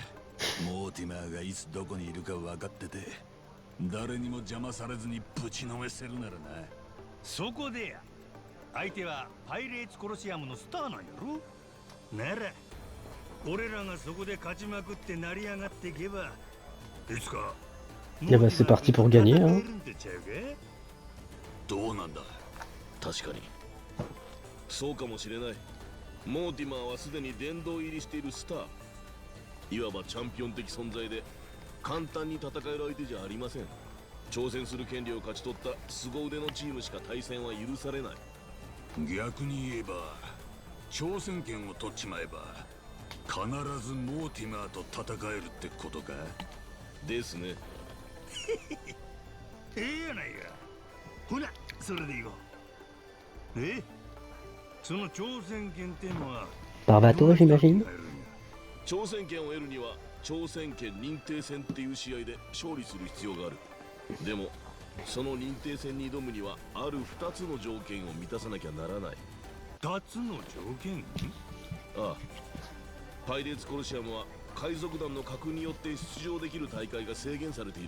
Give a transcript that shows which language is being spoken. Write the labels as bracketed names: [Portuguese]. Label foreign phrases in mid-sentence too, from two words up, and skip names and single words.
[Japanese] モーティマーがいつどこにいるか分かってて、誰にも邪魔されずにぶちのめせるならな。そこでや、相手はパイレーツコロシアムのスターなんやろ。なら俺らがそこで勝ちまくって成り上がっていけば、いつか [French] Eh ben, c'est parti pour gagner, hein. [Japanese] どうなんだ。確かにそうかもしれない。モーティマーはすでに殿堂入りしているスター、いわばチャンピオン的存在で、簡単に戦える相手じゃありません。挑戦する権利を勝ち取った凄腕のチームしか対戦は許されない。逆に言えば挑戦権を取っちまえば必ずモーティマーと戦えるってことか。ですね。ええやないか。ほなそれでいこう。その挑戦権ってのは [French] Par bateau, j'imagine. [Japanese] 挑戦権を得るには挑戦権認定戦っていう試合で勝利する必要がある。でもその認定戦に挑むにはある2つの条件を満たさなきゃならない。 2つの条件？ああ、パイレーツコロシアムは海賊団の格によって出場できる大会が制限されている。